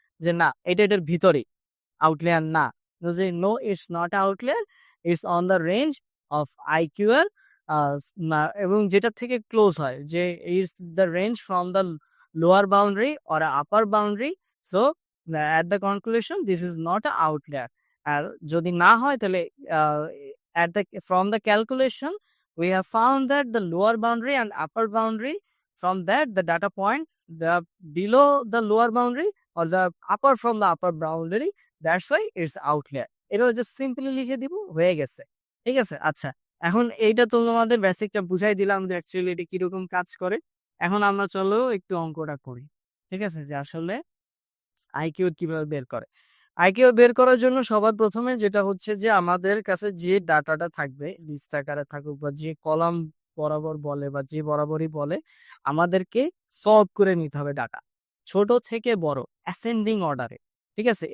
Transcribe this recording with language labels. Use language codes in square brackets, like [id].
[bn] যে না, এটা এটার ভিতরে, আউটলিয়ার না। [en] যে no, it's not outlier, it's on the range of IQR, [bn] এবং যেটা থেকে ক্লোজ হয়, [en] যে is the range from the lower boundary or upper boundary. So at the conclusion this is not a outlier. [bn] আর যদি না হয়, তাহলে [en] at the from the calculation we have found that the lower boundary and upper boundary, from that the data point, the below the lower boundary or the upper from the upper boundary, that's why it's outlier. [bn] এটা just simply লিখে দিব, হয়ে গেছে। ঠিক আছে? আচ্ছা, এখন এইটা তো তোমাদের বেসিকটা বুঝাই দিলাম যে অ্যাকচুয়ালি এটা কিরকম কাজ করে। এখন আমরা চলো একটু অঙ্কটা করি। ঠিক আছে? যে আসলে আইকিউ কিভাবে বের করে। আইকিউ বের করার জন্য সবার প্রথমে যেটা হচ্ছে যে আমাদের কাছে যে ডাটাটা থাকবে, লিস্ট আকারে থাকুক বা যে কলাম বরাবর বলে বা যে বরাবরই বলে, আমাদেরকে সলভ করে নিতে হবে ডাটা, ছোট থেকে বড়, অ্যাসেন্ডিং অর্ডারে। ঠিক আছে?